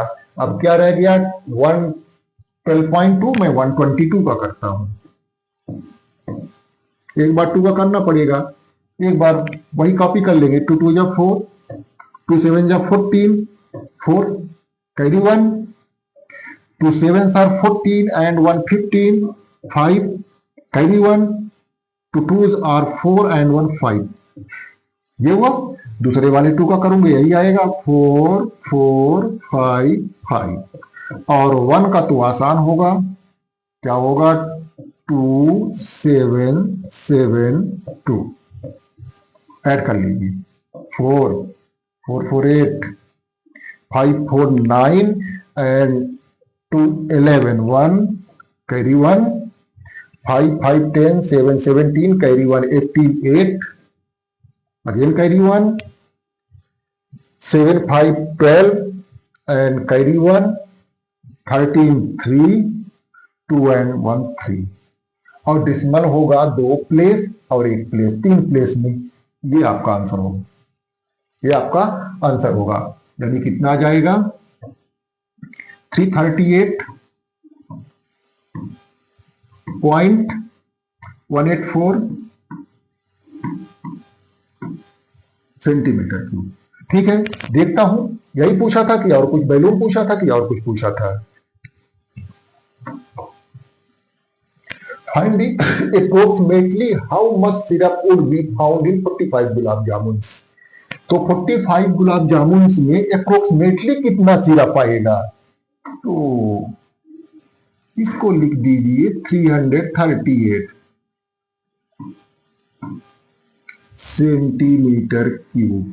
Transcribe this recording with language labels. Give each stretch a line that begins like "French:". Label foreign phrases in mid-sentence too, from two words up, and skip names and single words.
Hindi: अब क्या रह गया, 112.2 में 122 का करता हूं, एक बार 2 का करना पड़ेगा, एक बार वही कॉपी कर लेंगे। 2 2 जा 4, 2 7 जा 14, 4 कैरी 1,
English: 2 7s are 14 and 1 15,
Hindi: 5 कैरी 1,
English: 2 2s are 4 and 1 5,
Hindi: ये हुआ। दूसरे वाले 2 का करूंगे, यही आएगा 4 4 5 5, और 1 का तो आसान होगा, क्या होगा, 2 7 7 2, ऐड कर लीजिए, 4 4 4 8, 5 4 9 and 2 11 1 carry 1, 5 5 10 7 17 carry 1 18 8,
English: again carry 1, 7 5 12 and carry 1, 13 3 2 and 1 3,
Hindi: और डिसिमल होगा 2 प्लेस और 1 प्लेस, 3 प्लेस में। ये आपका आंसर होगा, ये आपका आंसर होगा। यानी कितना आ जाएगा 338.184
English: centimeter cube.
Hindi: ठीक है, देखता हूं यही पूछा था कि और कुछ बैलून पूछा था कि और कुछ पूछा था।
English: Find approximately how much syrup would be found in 45
Hindi: गुलाब जामुन। तो 45 गुलाब जामुन में अप्रोक्सीमेटली कितना सिरप आएगा, तो इसको लिख दीजिए 338
English: centimeter cube.